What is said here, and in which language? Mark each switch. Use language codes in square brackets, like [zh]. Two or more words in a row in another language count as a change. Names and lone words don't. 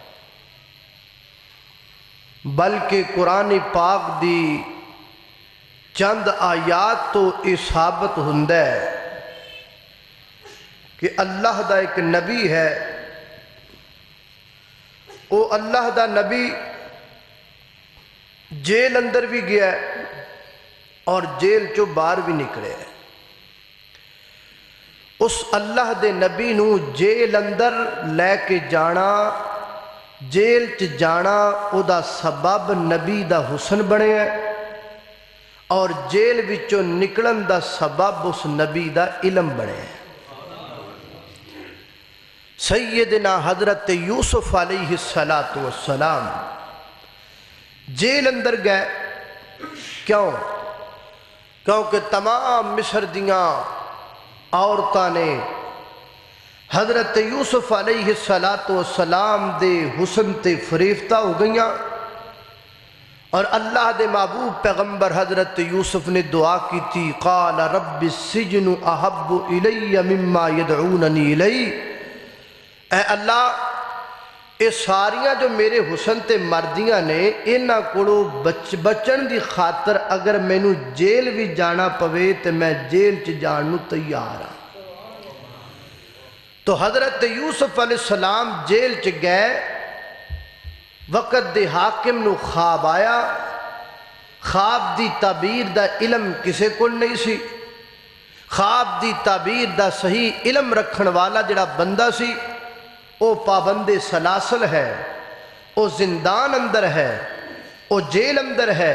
[pa] بلکہ قرآن پاک دی چند آیات تو یہ ثابت ہوندا ہے کہ اللہ دا ایک نبی ہے، وہ اللہ دا نبی جیل اندر بھی گیا ہے اور جیل چو باہر بھی نکلے ہے۔ اس اللہ دے نبی نو جیل اندر لے کے جانا، جیل چ جانا او دا سبب نبی دا حسن بنے ہے، اور جیل وچوں نکلن دا سبب اس نبی دا علم بنے ہے۔ سیدنا حضرت یوسف [ar] علیہ السلام [pa] جیل اندر گئے کیوں؟ کیونکہ تمام مصر دیاں عورتاں نے حضرت یوسف [ar] علیہ السلام [pa] دے حسن تے فریفتہ ہو گئیاں، اور اللہ دے محبوب پیغمبر حضرت یوسف نے [ur] دعا کی تھی، [ar] قال رب السجن احب الی مما یدعوننی الی، [pa] اے اللہ اے ساریاں جو میرے حسن تے مردیاں نے انہاں کولو بچن دی خاطر اگر مینوں جیل بھی جانا پوے تے میں جیل چ جان نوں تیار ہاں۔ تو حضرت یوسف [ar] علیہ السلام [pa] جیل چ گئے، وقت دے حاکم نو خواب آیا، خواب دی تعبیر دا علم کسے کو نہیں سی، خواب دی تعبیر دا صحیح علم رکھن والا جڑا بندہ سی او پابند سلاسل ہے، او زندان اندر ہے، او جیل اندر ہے۔